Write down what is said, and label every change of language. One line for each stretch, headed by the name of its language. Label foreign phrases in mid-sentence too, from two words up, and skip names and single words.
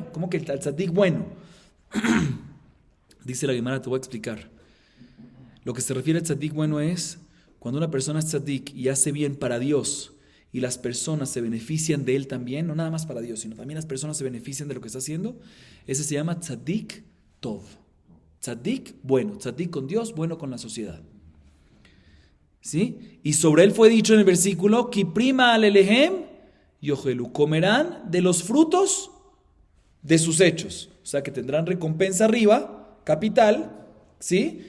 Spanish: ¿Cómo que el tzadik bueno? Dice la Gemara, te voy a explicar. Lo que se refiere al tzadik bueno es cuando una persona es tzadik y hace bien para Dios, y las personas se benefician de él también, no nada más para Dios, sino también las personas se benefician de lo que está haciendo, ese se llama
Hebrew: צדיק טוב.
Spanish: Tzadik bueno, tzadik con Dios, bueno con la sociedad. ¿Sí? Y sobre él fue dicho en el versículo,
Hebrew: כי פרי מעלליהם יאכלו,
Spanish: comerán de los frutos de sus hechos. O sea que tendrán recompensa arriba, capital, ¿sí?